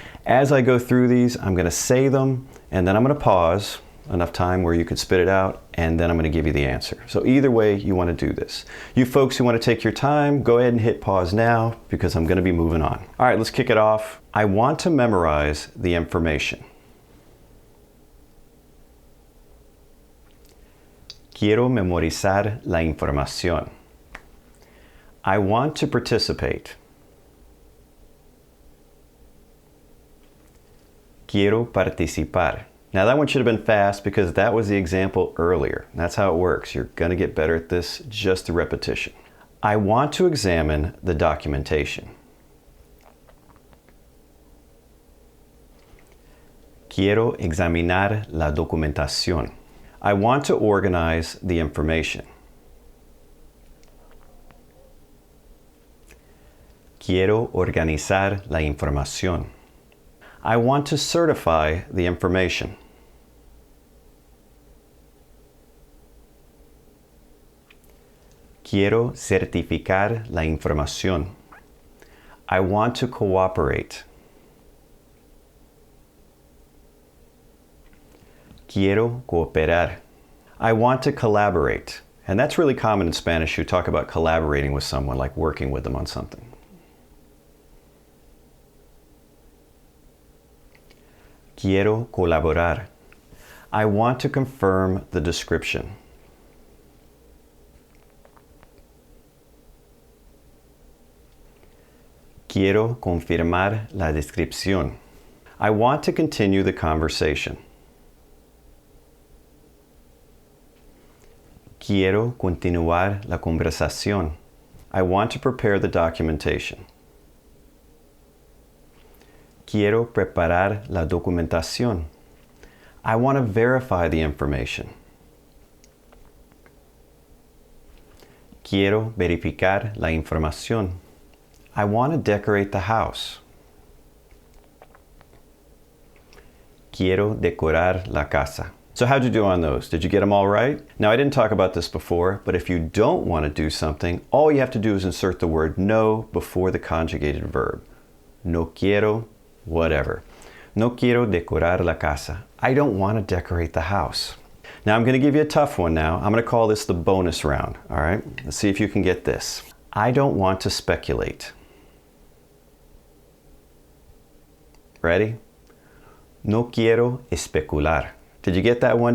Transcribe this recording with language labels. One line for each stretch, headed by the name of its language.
English: As I go through these, I'm going to say them, and then I'm going to pause enough time where you can spit it out, and then I'm going to give you the answer. So either way you want to do this. You folks who want to take your time, go ahead and hit pause now, because I'm going to be moving on. All right, let's kick it off. I want to memorize the information.
Spanish: Quiero memorizar la información.
English: I want to participate.
Spanish: Quiero participar.
English: Now that one should have been fast because that was the example earlier. That's how it works. You're going to get better at this just through repetition. I want to examine the documentation.
Spanish: Quiero examinar la documentación.
English: I want to organize the information.
Spanish: Quiero organizar la información.
English: I want to certify the information.
Spanish: Quiero certificar la información.
English: I want to cooperate.
Spanish: Quiero cooperar.
English: I want to collaborate. And that's really common in Spanish. You talk about collaborating with someone, like working with them on something.
Spanish: Quiero colaborar.
English: I want to confirm the description.
Spanish: Quiero confirmar la descripción.
English: I want to continue the conversation.
Spanish: Quiero continuar la conversación.
English: I want to prepare the documentation.
Spanish: Quiero preparar la documentación.
English: I want to verify the information.
Spanish: Quiero verificar la información.
English: I want to decorate the house.
Spanish: Quiero decorar la casa.
English: So how'd you do on those? Did you get them all right? Now, I didn't talk about this before, but if you don't want to do something, all you have to do is insert the word no before the conjugated verb.
Spanish: No quiero, whatever. No quiero decorar la casa.
English: I don't want to decorate the house. Now, I'm going to give you a tough one now. I'm going to call this the bonus round, all right? Let's see if you can get this. I don't want to speculate. Ready?
Spanish: No quiero especular.
English: Did you get that one?